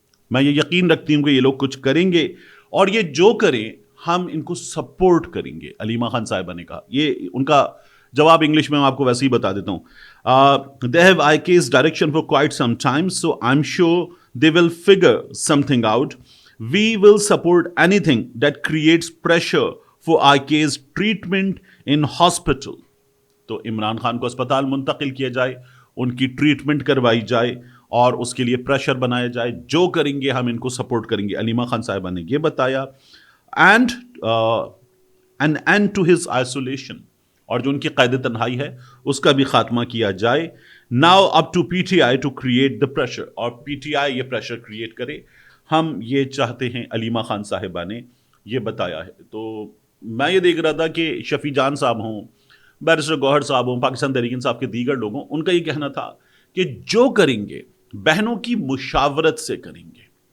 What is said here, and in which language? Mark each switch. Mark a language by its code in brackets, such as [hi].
[ur] میں یہ یقین رکھتی ہوں کہ یہ لوگ کچھ کریں گے، اور یہ جو کریں ہم ان کو سپورٹ کریں گے، علیمہ خان صاحبہ نے کہا۔ یہ ان کا جواب انگلش میں آپ کو ویسے ہی بتا دیتا ہوں۔ [en] They have IK's direction for quite some time, so I'm sure they will figure something out. We will support anything that creates pressure for IK's treatment in hospital. [ur] تو عمران خان کو اسپتال منتقل کیا جائے، ان کی ٹریٹمنٹ کروائی جائے اور اس کے لیے پریشر بنایا جائے، جو کریں گے ہم ان کو سپورٹ کریں گے۔ علیمہ خان صاحبہ نے یہ بتایا۔ And [en] an end to his isolation، [ur] اور جو ان کی قید تنہائی ہے اس کا بھی خاتمہ کیا جائے۔ [en] Now up to PTI to create the pressure، [ur] اور PTI یہ پریشر کریٹ کرے، ہم یہ چاہتے ہیں، علیمہ خان صاحبہ نے یہ بتایا ہے۔ تو میں یہ دیکھ رہا تھا کہ شفیع جان صاحب ہوں، بیرسٹر گوہر صاحب ہوں، پاکستان تحریک انصاف کے دیگر لوگ ہوں، ان کا یہ کہنا تھا کہ جو کریں گے بہنوں کی مشاورت سے کریں گے۔